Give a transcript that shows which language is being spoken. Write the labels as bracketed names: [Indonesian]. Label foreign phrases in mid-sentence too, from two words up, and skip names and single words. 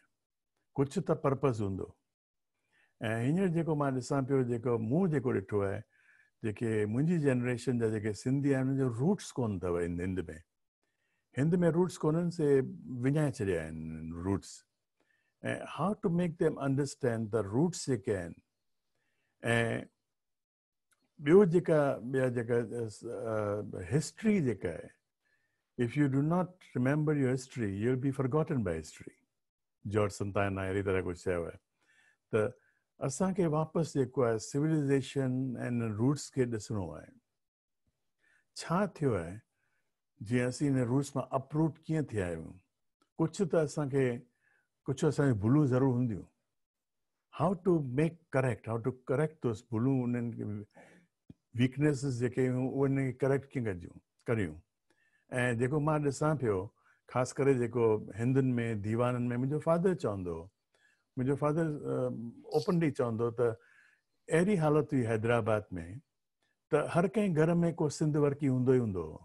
[Sindhi] कुझु त पर्पज़ हूंदो। ऐं हींअर जेको मां ॾिसां पियो, जेको मूं जेको ॾिठो आहे, जेके मुंहिंजी जनरेशन जा जेके सिंधी आहिनि उनजो रूट्स कोन अथव हिंद में रूट्स कोन्हनि से विञाए छॾिया आहिनि रूट्स। [English] ऐं how to make them understand the roots [Sindhi] जेके आहिनि। ऐं ॿियो जेका हिस्ट्री जेका आहे, [English] If you do not remember your history you will be forgotten by history. [Sindhi] जॉर्ज संतान अहिड़ी तरह कुझु चयो आहे। त असांखे वापसि जेको आहे सिविलाइज़ेशन ऐं रूट्स खे ॾिसणो आहे। छा थियो आहे जीअं असीं हिन रूट्स मां अपरूट कीअं थिया आहियूं? कुझु त असांखे भुलूं ज़रूरु हूंदियूं। [English] how to make correct, how to correct those [Sindhi] भुलूं, उन्हनि खे वीकनेसिस जेके हुयूं उन खे करेक्ट कीअं करियूं। ऐं जेको मां ॾिसां पियो, ख़ासि करे जेको हिंदुनि में दीवाननि में, मुंहिंजो फादर चवंदो, मुंहिंजो फादर ओपनली चवंदो त अहिड़ी हालत हुई हैदराबाद में त हर कंहिं घर में को सिंध वर्की हूंदो ई हूंदो हो।